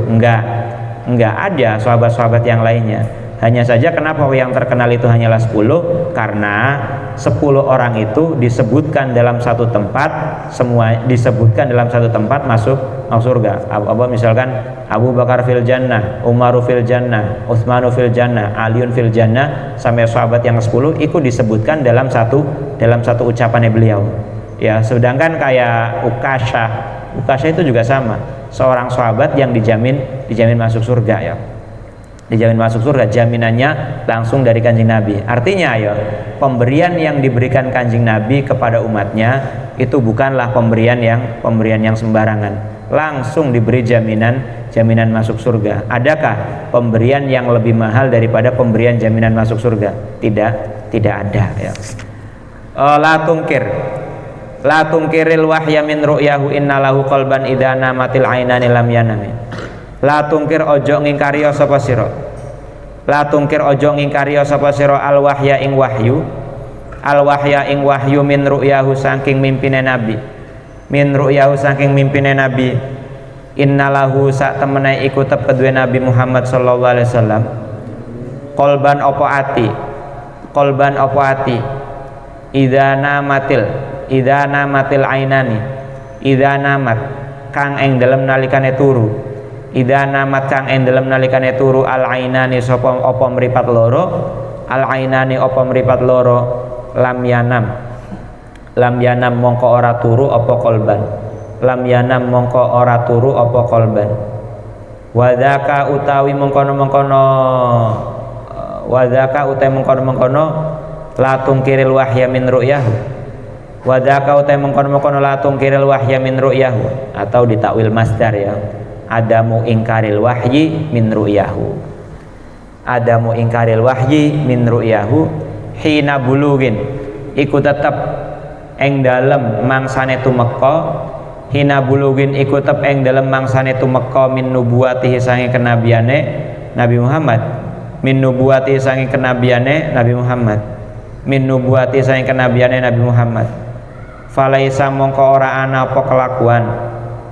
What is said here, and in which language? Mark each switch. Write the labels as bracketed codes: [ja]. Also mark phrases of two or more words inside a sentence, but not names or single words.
[id] Enggak ada sahabat-sahabat yang lainnya. Hanya saja kenapa yang terkenal itu hanyalah 10? Karena 10 orang itu disebutkan dalam satu tempat, masuk surga. Misalkan Abu Bakar [ar] في الجنة, [id] Umaru [ar] في الجنة, [id] Utsmanu [ar] في الجنة, [id] Aliun [ar] في الجنة, [id] sampai sahabat yang 10 itu disebutkan dalam satu ucapannya beliau. Ya, sedangkan kayak Ukasha itu juga sama, seorang sahabat yang dijamin masuk surga ya. Dijamin masuk surga, jaminannya langsung dari Kanjeng Nabi. Artinya ya, pemberian yang diberikan Kanjeng Nabi kepada umatnya itu bukanlah pemberian yang sembarangan. Langsung diberi jaminan masuk surga. Adakah pemberian yang lebih mahal daripada pemberian jaminan masuk surga? Tidak ada ya. [ar] لا تنكر الوحي من رؤياه إنه له قلبا إذا نامت العينان لم ينم. لا تنكر [jv] ojo ngingkari sapa sira. [ar] لا تنكر [jv] ojo ngingkari sapa sira [ar] الوحي [jv] ing wahyu. [ar] الوحي [jv] ing wahyu [ar] من رؤياه [jv] saking mimpine Nabi. [ar] من رؤياه [jv] saking mimpine Nabi. Innalahu sak temene iku tep kedue Nabi Muhammad [ar] صلى الله عليه وسلم. [jv] Qalban apa ati. [ar] إذا نامت العينان. إذا نامت [jv] kang ing dalem nalikane turu. [ar] إذا نامت [jv] kang ing dalem nalikane turu [ar] العينان [jv] sapa apa mripat loro, [ar] العينان [jv] apa mripat loro, [ar] لم ينم [jv] mongko ora turu apa qalban. [ar] لم ينم [jv] mongko ora turu apa qalban. Wadzaka utawi mengkono-mengkono [ar] لا تنكر الوحي من رؤياه. [jv] Wadzaka utawi mengkono-mengkono [ar] لا تنكر الوحي من رؤياه, [id] atau ditakwil masdar ya. [ar] عدم إنكار الوحي من رؤياه. عدم إنكار الوحي من رؤياه حين بلوغ [jv] iku tetep ing dalem mangsane tumeka. [ar] حين بلوغ [jv] iku tetep ing dalem mangsane tumeka [ar] من نبوته [jv] sange kenabiane Nabi Muhammad. [ar] من نبوة [jv] sange kenabiane Nabi Muhammad. [ar] من نبوة [jv] sange kenabiane Nabi Muhammad. Falaisa mongko ora ana apa kelakuan.